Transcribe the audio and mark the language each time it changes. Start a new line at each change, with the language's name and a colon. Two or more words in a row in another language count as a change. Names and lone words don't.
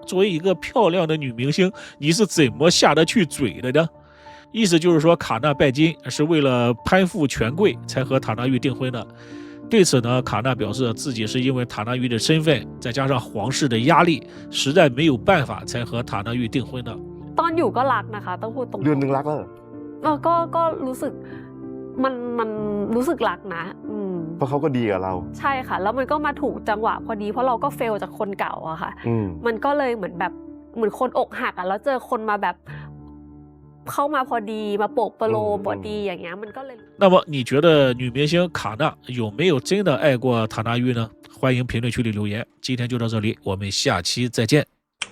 Chinese: 作为一个漂亮的女明星，你是怎么下得去嘴的呢？意思就是说，卡纳拜金是为了攀附权贵才和塔纳玉订婚的。对此呢，卡纳表示自己是因为塔纳玉的身份，再加上皇室的压力，实在没有办法才和塔纳玉订婚的。
Thai: ตอนอยู่ก็รักนะคะต้องพูดตรง เดือนนึงรักแล้ว ก็รู้สึกมันรู้สึกรักนะ เพราะเขาก็ดีกับเรา ใช่ค่ะแล้วมันก็มาถูกจังหวะพอดีเพราะเราก็เฟลจากคนเก่าอะค่ะมันก็เลยเหมือนคนอกหักอะแล้วเจอคนมาแบบเข้ามาพอดีมาโปกโปโลพอดีอย่างเงี้ยมันก็เลย
Chinese: 那么你觉得女明星卡纳有没有真的爱过塔纳玉呢？欢迎评论区里留言。今天就到这里，我们下期再见。